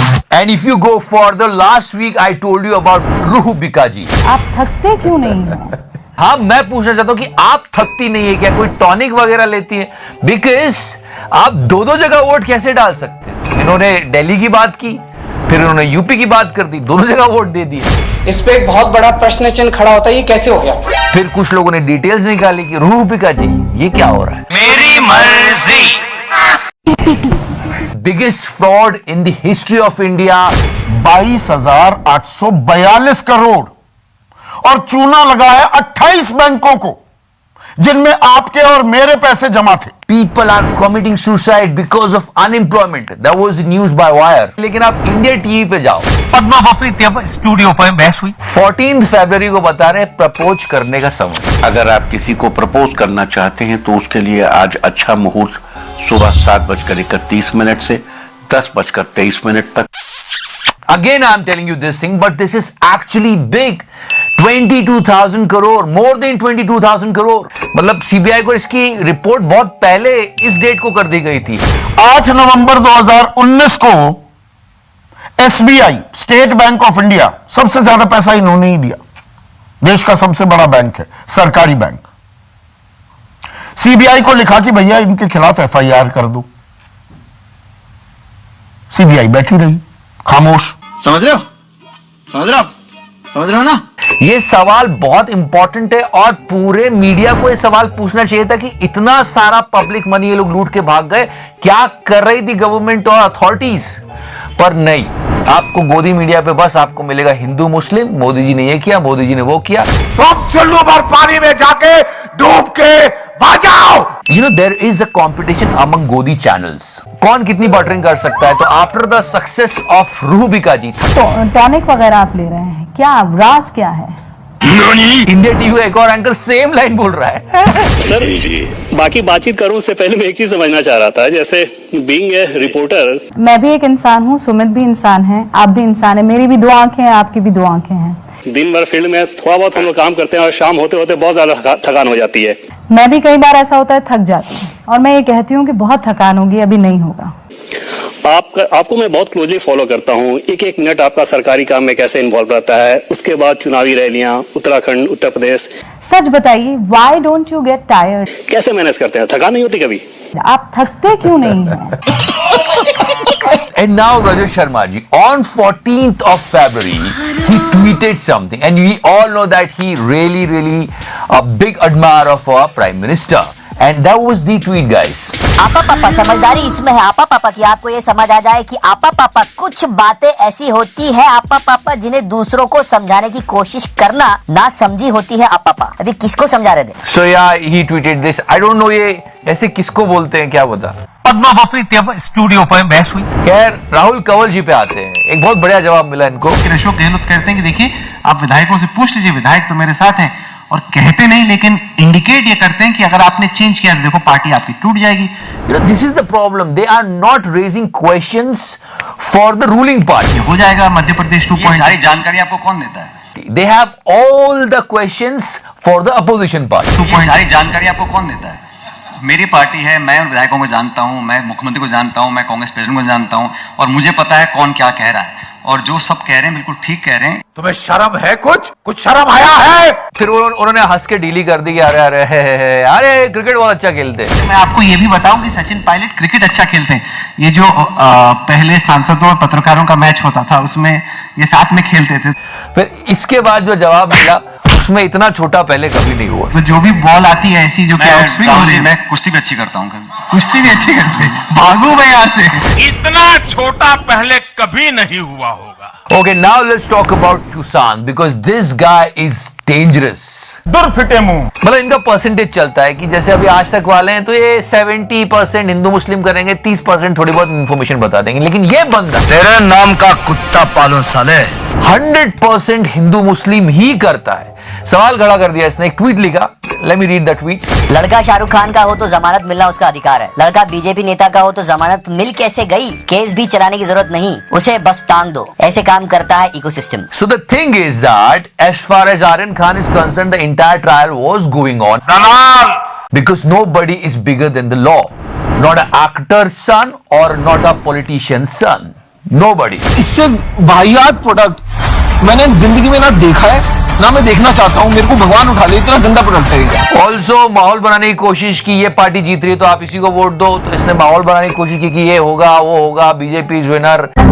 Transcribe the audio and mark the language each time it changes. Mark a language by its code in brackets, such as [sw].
[en] And if you go further, last week I told you about Rooh Bikaji. [hi] आप थकते क्यों नहीं हैं? हाँ, मैं पूछना चाहता हूँ कि आप थकती नहीं है क्या? कोई टॉनिक वगैरह लेती है? बिकॉज आप दो जगह वोट कैसे डाल सकते हैं? इन्होंने दिल्ली की बात की, फिर उन्होंने यूपी की बात कर दी, दोनों जगह वोट दे दिए। इस पे एक बहुत बड़ा प्रश्न चिन्ह खड़ा होता है, ये कैसे हो गया? फिर कुछ लोगों ने डिटेल्स निकाली कि रूह बिकाजी ये क्या हो रहा है। मेरी मर्जी। [en] biggest fraud in the history of India, [hi] 22,842 crore और चूना लगाया 28 बैंकों को जिनमें आपके और मेरे पैसे जमा थे। [en] People are committing suicide because of unemployment. That was news by wire. [hi] लेकिन आप इंडिया टीवी पे जाओ, पद्मा बफरी स्टूडियो पर बहस हुई। 14 फरवरी को बता रहे प्रपोज करने का समय। अगर आप किसी को प्रपोज करना चाहते हैं तो उसके लिए आज अच्छा मुहूर्त सुबह 7:31 से 10:23 तक। [en] Again I'm telling you this thing, but this is actually big. 22,000 crore, more than 22,000 crore. [hi] मतलब सीबीआई को इसकी रिपोर्ट बहुत पहले इस डेट को कर दी गई थी। 8 नवंबर 2019 को SBI, state bank of India, सबसे ज्यादा पैसा इन्होंने ही दिया। देश का सबसे बड़ा बैंक है, सरकारी बैंक। सीबीआई को लिखा कि भैया इनके खिलाफ एफआईआर कर दो। सीबीआई बैठी रही खामोश। समझ रहे हो? समझ रहे हो ना? ये सवाल बहुत इंपॉर्टेंट है और पूरे मीडिया को ये सवाल पूछना चाहिए था कि इतना सारा पब्लिक मनी ये लोग लूट के भाग गए, क्या कर रही थी गवर्नमेंट और अथॉरिटीज? पर नहीं, आपको गोदी मीडिया पे बस आपको मिलेगा हिंदू मुस्लिम, मोदी जी ने ये किया, मोदी जी ने वो किया। चलो बार पानी में जाके डूब के भागाओ। [en] You know there is a competition among Godi channels. [hi] कौन कितनी बटरिंग कर सकता है? [en] तो after the success of Rooh Bikaji, [hi] टॉनिक वगैरह आप ले रहे हैं क्या? राज क्या है? इंडिया टीवी का एक और एंकर सेम लाइन बोल रहा है। सर, बाकी बातचीत करूं उससे पहले मैं एक चीज समझना चाह रहा था। [en] जैसे being a reporter, [hi] मैं भी एक इंसान हूँ, सुमित भी इंसान है, आप भी इंसान है, मेरी भी 2 आंखें हैं, आपकी भी 2 आंखें हैं। दिन भर फील्ड में थोड़ा बहुत हम लोग काम करते हैं और शाम होते होते बहुत ज्यादा थकान हो जाती है। मैं भी कई बार ऐसा होता है, थक जाती हूँ और मैं ये कहती हूँ कि बहुत थकान होगी, अभी नहीं होगा। आपको मैं बहुत क्लोजली फॉलो करता हूँ। एक मिनट आपका सरकारी काम में कैसे इन्वॉल्व रहता है, उसके बाद चुनावी रैलियां, उत्तराखंड, उत्तर प्रदेश। सच बताइए, [en] Why don't you get tired? [hi] कैसे मैनेज करते हैं? थकान नहीं होती कभी? आप थकते क्यों नहीं हैं? [en] And now Rajat Sharma ji, on 14th of February, he tweeted something, and we all know that he really a big admirer of our Prime Minister, and that was the tweet, guys. [hi] आपा पापा, समझदारी इसमें है आपा पापा की आपको ये समझ आ जाए कि आपा पापा कुछ बातें ऐसी होती है आपा पापा जिन्हें दूसरों को समझाने की कोशिश करना ना समझी होती है आपा पापा। अभी किसको समझा रहे थे? [en] So yeah, he tweeted this. I don't know [hi] ये ऐसे किसको बोलते हैं, क्या बता। पद्मा बफरी स्टूडियो पर बहस हुई। खैर, राहुल कंवल जी पे आते हैं। एक बहुत बढ़िया जवाब मिला इनको। अशोक गहलोत कहते हैं कि देखिए, आप विधायकों से पूछ लीजिए, विधायक तो मेरे साथ हैं और कहते नहीं लेकिन इंडिकेट ये करते हैं कि अगर आपने चेंज किया तो देखो पार्टी आपकी टूट जाएगी। [en] This is the problem. They are not raising questions for the ruling party. [hi] हो जाएगा मध्य प्रदेश 2 पॉइंट। सारी जानकारी आपको कौन देता है? [en] They have all the questions for the opposition party. [hi] ये सारी जानकारी आपको कौन देता है? मेरी पार्टी है, मैं उन विधायकों को जानता हूं, मैं मुख्यमंत्री को जानता हूं, मैं कांग्रेस प्रेसिडेंट को जानता हूं और मुझे पता है कौन क्या कह रहा है और जो सब कह रहे हैं बिल्कुल ठीक कह रहे हैं। तुम्हें शर्म है? कुछ शर्म आया है? फिर उन्होंने हंस के डीली कर दी कि अरे क्रिकेट बहुत अच्छा खेलते हैं। मैं आपको ये भी बताऊं कि सचिन पायलट क्रिकेट अच्छा खेलते हैं। ये जो पहले सांसदों और पत्रकारों का मैच होता था उसमें ये साथ में खेलते थे। फिर इसके बाद जो जवाब मिला उसमें इतना छोटा पहले कभी नहीं हुआ। तो जो भी बॉल आती है ऐसी जो मैं कुश्ती भी अच्छी करता हूँ, कुश्ती भी अच्छी करते हैं, भागो मैं यहाँ से। इतना छोटा पहले कभी नहीं हुआ होगा। [en] Okay, now let's talk about Chusan because this guy is dangerous. [hi] दुर्फिटे मुंह। मतलब इनका परसेंटेज चलता है कि जैसे अभी आज तक वाले हैं तो ये 70% हिंदू मुस्लिम करेंगे, 30% थोड़ी बहुत इंफॉर्मेशन बता देंगे, लेकिन ये बंदा तेरे नाम का कुत्ता पालो साले 100% हिंदू मुस्लिम ही करता है। सवाल खड़ा कर दिया इसने, एक ट्वीट लिखा, [en] Let me read the tweet. [hi] लड़का शाहरुख खान का हो तो जमानत मिलना उसका अधिकार है, लड़का बीजेपी नेता का हो तो जमानत मिल कैसे गई? केस भी चलाने की जरूरत नहीं, उसे बस टांग दो। ऐसे काम करता है ecosystem. [en] So the thing is that as far as Aryan Khan is concerned, the entire trial was going on because nobody is bigger than the law. Not an actor's son or not a politician's son. Nobody. [hi] इससे वाहियात product मैंने जिंदगी में ना देखा है ना मैं देखना चाहता हूँ। मेरे को भगवान उठा ले, इतना गंदा प्रोडक्ट है। ऑल्सो माहौल बनाने की कोशिश की, ये पार्टी जीत रही है तो आप इसी को वोट दो, तो इसने माहौल बनाने की कोशिश की कि ये होगा वो होगा, [en] BJP is winner.